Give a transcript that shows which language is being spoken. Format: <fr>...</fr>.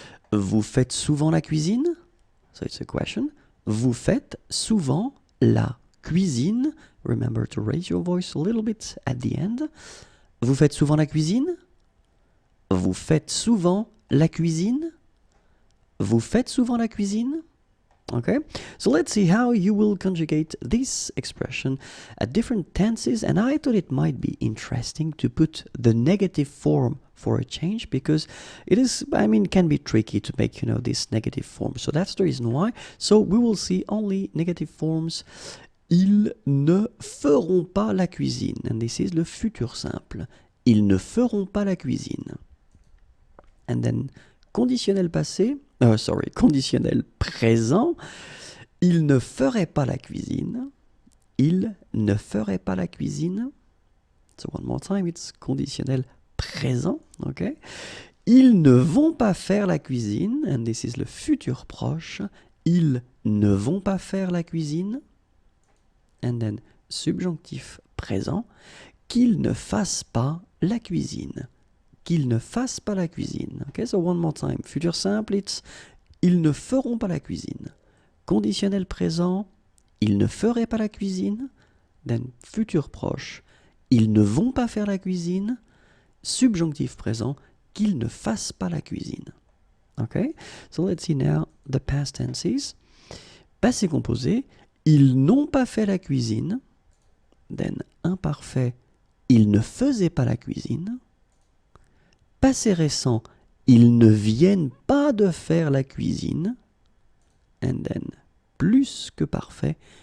<fr>Vous faites souvent la cuisine?</fr> <en>So it's a question.</en> <fr>Vous faites souvent la cuisine?</fr> <en>Remember to raise your voice a little bit at the end.</en> <fr>Vous faites souvent la cuisine? Vous faites souvent la cuisine? Vous faites souvent la cuisine?</fr> <en>Okay, so let's see how you will conjugate this expression at different tenses, and I thought it might be interesting to put the negative form for a change because it is, can be tricky to make, this negative form. So that's the reason why. So we will see only negative forms.</en> <fr>Ils ne feront pas la cuisine,</fr> <en>and this is</en> <fr>le futur simple. Ils ne feront pas la cuisine.</fr> <en>And then</en> <fr>conditionnel passé, conditionnel présent, il ne ferait pas la cuisine. Il ne ferait pas la cuisine.</fr> <en>So one more time,</en> <fr>it's conditionnel présent, okay? Ils ne vont pas faire la cuisine,</fr> <en>and this is</en> <fr>le futur proche. Ils ne vont pas faire la cuisine.</fr> <en>And then</en> <fr>subjonctif présent, qu'ils ne fassent pas la cuisine. Qu'ils ne fassent pas la cuisine.</fr> <en>Okay, so one more time.</en> <fr>Futur simple, it's ils ne feront pas la cuisine. Conditionnel présent, ils ne feraient pas la cuisine. Then futur proche, ils ne vont pas faire la cuisine. Subjonctif présent, qu'ils ne fassent pas la cuisine.</fr> <en>Okay, so let's see now the past tenses.</en> <fr>Passé composé, ils n'ont pas fait la cuisine. Then imparfait, ils ne faisaient pas la cuisine. Passé récent, ils ne viennent pas de faire la cuisine.</fr> <en>And then,</en> <fr>plus que parfait,</fr>